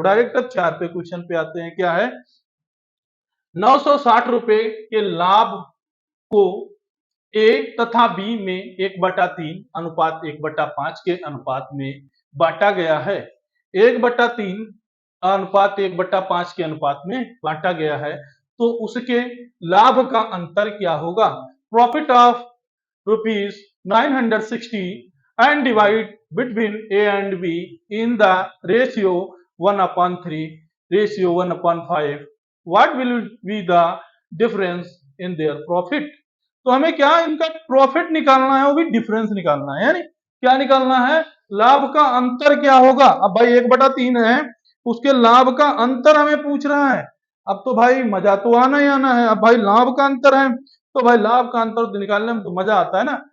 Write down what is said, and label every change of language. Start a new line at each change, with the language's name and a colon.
Hindi: Direct अब 4 पे question पे आते हैं क्या है 960 रुपए के लाभ को ए तथा बी में 1/3 अनुपात 1/5 के अनुपात में बांटा गया है। 1/3 अनुपात 1/5 के अनुपात में बांटा गया है तो उसके लाभ का अंतर क्या होगा।
English: Profit of rupees 960 and divide between A and B in the ratio 1/3 ratio 1/5 what will be the difference in their profit।
Hindi: तो हमें क्या इनका प्रॉफिट निकालना है वो भी डिफरेंस निकालना है यानी क्या निकालना है लाभ का अंतर क्या होगा। अब भाई 1/3 है उसके लाभ का अंतर हमें पूछ रहा है। अब तो भाई मजा तो आना ही आना है। अब भाई लाभ का अंतर है तो भाई लाभ का अंतर निकालने में तो मजा आता है ना।